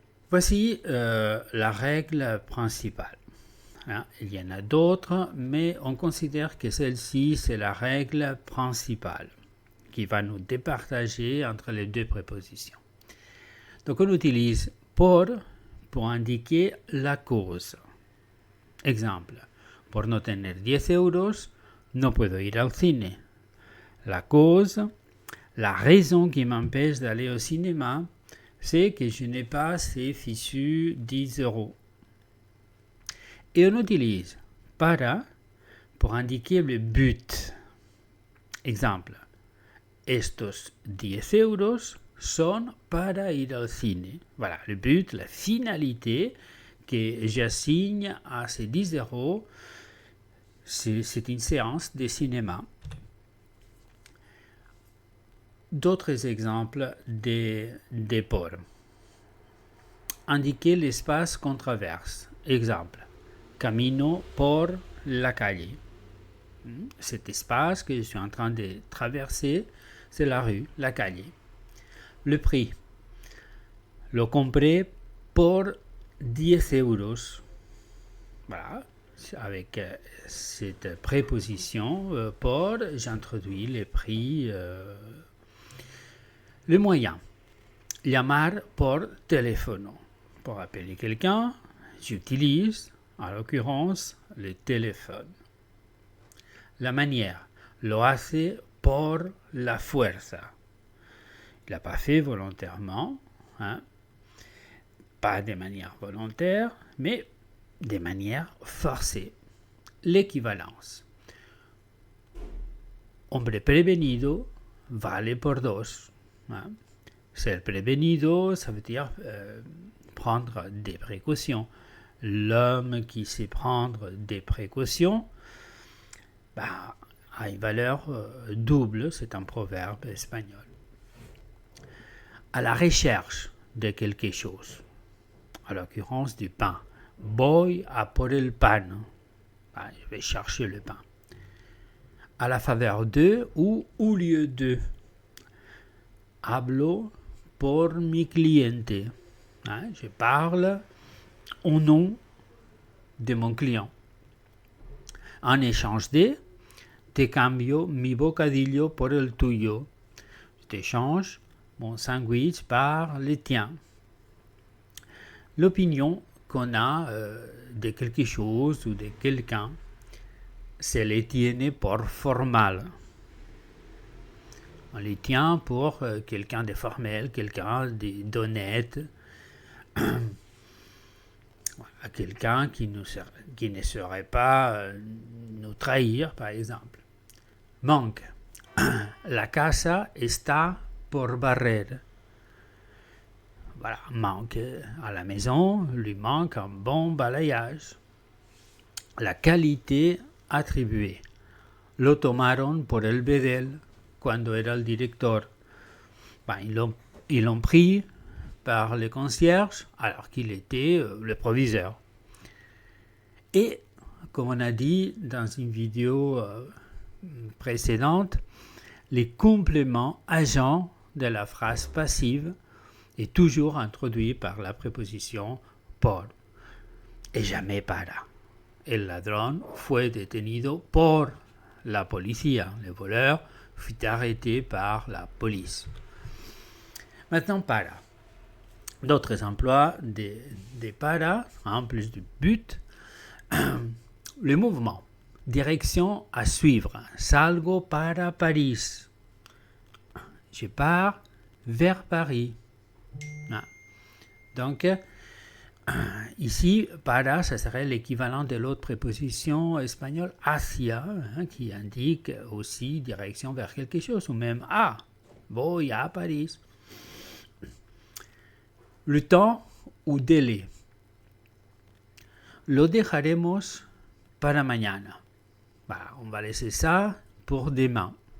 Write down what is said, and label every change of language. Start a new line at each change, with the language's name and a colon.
French: Voici la règle principale. Il y en a d'autres, mais on considère que celle-ci, c'est la règle principale qui va nous départager entre les deux prépositions. Donc on utilise por pour indiquer la cause.
Spanish: Exemple, por no tener 10 euros, no puedo ir al cine.
French: La cause, la raison qui m'empêche d'aller au cinéma, c'est que je n'ai pas ces fichus 10 euros. Et on utilise para pour indiquer le but.
Spanish: Exemple, estos 10 euros son para ir al cine.
French: Voilà, le but, la finalité que j'assigne à ces 10 euros, c'est une séance de cinéma. D'autres exemples des por. Indiquer l'espace qu'on traverse.
Spanish: Exemple, camino por la calle.
French: Cet espace que je suis en train de traverser, c'est la rue, la calle. Le prix.
Spanish: Lo compré por 10 euros. Voilà.
French: Avec cette préposition por, j'introduis les prix. Le moyen.
Spanish: Llamar por teléfono.
French: Pour appeler quelqu'un, j'utilise, en l'occurrence, le téléphone. La manière.
Spanish: Lo hace por la fuerza.
French: Il n'a pas fait volontairement, pas de manière volontaire, mais de manière forcée. L'équivalence.
Spanish: Hombre prevenido vale por dos.
French: Ser prevenido, ça veut dire prendre des précautions. L'homme qui sait prendre des précautions a une valeur double, c'est un proverbe espagnol. À la recherche de quelque chose, en l'occurrence du pain.
Spanish: Voy a por el pan.
French: Je vais chercher le pain. À la faveur de ou au lieu de.
Spanish: Hablo por mi cliente.
French: Je parle au nom de mon client. En échange de,
Spanish: te cambio mi bocadillo por el tuyo.
French: Je t'échange mon sandwich par le tien. L'opinion qu'on a de quelque chose ou de quelqu'un,
Spanish: se le tiene por formal.
French: On les tient pour quelqu'un de formel, quelqu'un d'honnête, quelqu'un qui ne saurait pas nous trahir, par exemple. Manque.
Spanish: La casa está por barrer.
French: Voilà, manque à la maison, lui manque un bon balayage. La qualité attribuée.
Spanish: Lo tomaron por el bedel cuando era el director.
French: Ils l'ont pris par le concierge alors qu'il était le proviseur. Et comme on a dit dans une vidéo précédente, les compléments agents de la phrase passive est toujours introduit par la préposition por et jamais para.
Spanish: El ladrón fue detenido por la policía.
French: Le voleur fut arrêté par la police. Maintenant, para. D'autres emplois des para, en plus du but. Le mouvement. Direction à suivre.
Spanish: Salgo para París.
French: Je pars vers Paris. Donc, Ici, para, ça serait l'équivalent de l'autre préposition espagnole hacia, qui indique aussi direction vers quelque chose, ou même
Spanish: voy a Paris.
French: Le temps ou délai.
Spanish: Lo dejaremos para mañana.
French: On va laisser ça pour demain.